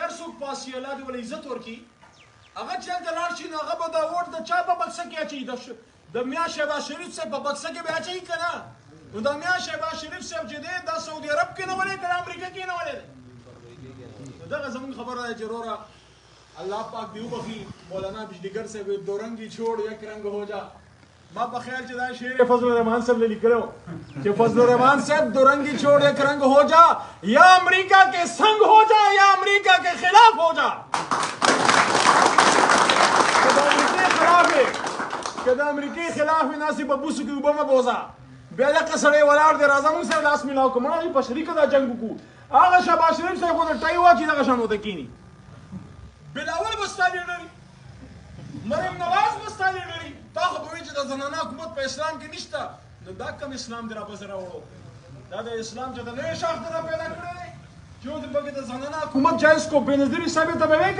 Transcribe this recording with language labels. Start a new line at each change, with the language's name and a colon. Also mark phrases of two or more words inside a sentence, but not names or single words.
Pashto: هر څوک پاس شي الله دې ول عزت ورکړي هغه چې هلته لاړ شي نو هغه به دا ووټ د چا په بکسه کې اچوي د میا شهباز شریف صاحب په بکسه کې به اچوي که نه نو دا میا شهباز شریف صاحب چې دی دا سعودي عرب کېنولی که امریکا کېنولی دی نو دغه زموږ خبره ده چې وروره الله پاک دې وبخي مولانا بجلیګر صاحب
Urdu: دو رنګي چھوڑ یک رنگ ہو جا
Pashto: ما په خیال چې دا شعر فضل الرحمن صاحب لیکلو چې فضل الرحمن صاحب
Urdu: دو رنگی چھوڑ یک رنگ ہو جا یا امریکہ کے سنگ ہو جا یا امریکہ کے خلاف ہو جا
Pashto: که د امریکې خلاف وي ناسې په بوسو کې اوبه مه بوځه بیا دقه سړی ولاړ دی راځه موږ سره لاس میلاو کړو مړه په شریکه دا جنګ وکړو هغه شهباز شریف صاحب خو د ټای واچي دغه شان ورته کښېني بلاول به ستا لیډر وي مریم نواز به ستا لیډر وي تا خو به وایي چې د زنانه حکومت په اسلام کې نشته نو دا کم اسلام دی راپسې راوړو دا د اسلام چې د نوې شاخ دی را پیدا کړی دی چې اوس پکې د زنانه حکومت جایز کو بېنظیري صاحب ته به وایي که